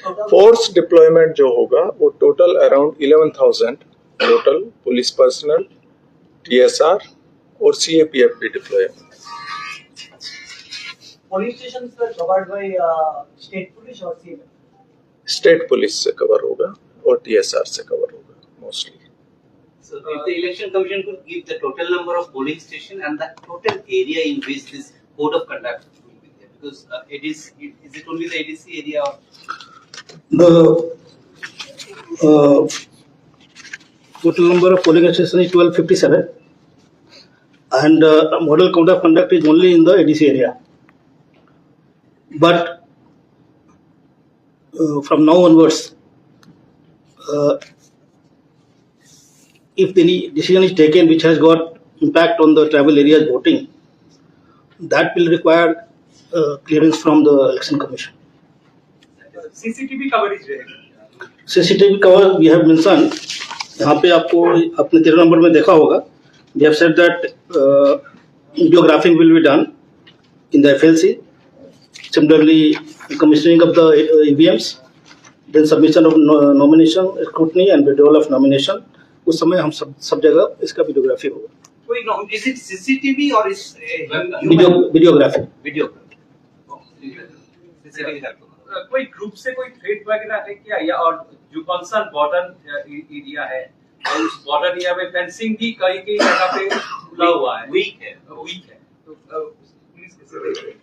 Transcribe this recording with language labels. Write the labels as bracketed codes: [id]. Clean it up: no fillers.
[en] Force deployment जो होगा वो total around 11,000 total police personnel, TSR और CAPF भी डिप्लॉय है। Police station covered by state police और सी? स्टेट पुलिस से कवर होगा और TSR से कवर होगा mostly. So if the election commission could give the total number of polling station and the total area in which this code of conduct will be there, because is it only the ADC area or? The total number of polling stations is 1257, and model code of conduct is only in the ADC area. But from now onwards, if any decision is taken which has got impact on the tribal areas voting, that will require clearance from the election commission. CCTV coverage रहेगा? CCTV cover we have mentioned, [hi] यहाँ पे आपको अपने 13 number में देखा होगा, [en] we have said that videographing will be done in the FLC, similarly commissioning of the EVMs, then submission of nomination, scrutiny and withdrawal of nomination. [hi] उस समय हम सब जगह इसका वीडियोग्राफी होगा। [en] Wait, is it CCTV or is videography. [hi] कोई group से कोई थ्रेट वगैरह है क्या, या और जो कंसर्न बॉर्डर एरिया है और उस बॉर्डर एरिया में फेंसिंग भी कई जगह पे खुला हुआ है, वीक है तो पुलिस कैसे देख रही है?